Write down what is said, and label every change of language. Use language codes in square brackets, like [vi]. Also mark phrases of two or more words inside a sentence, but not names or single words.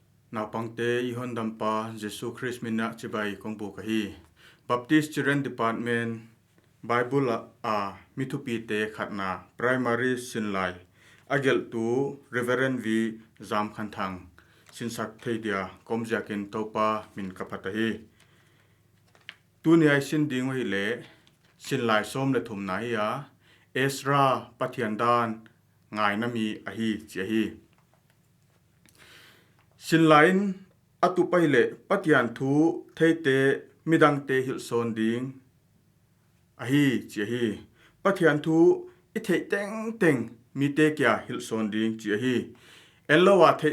[ctd] na pangte ihon dampa Jesu Christ minna chibai kongbu kahi Baptist Children Department Bible a mithupi te khatna primary sinlai agel tu Reverend V Zam Khanthang sinsak theidia komjakin topa min kapatahi tuniai sin ding hi le sinlai som le thum na ya Ezra Pathiandan ngai na mi ahi chehi sinlain atu paile Pathian thu theite midang te hil son ding ahi chehi Pathian thu I thei teng teng mi te kya hil son ding chehi ellowa thei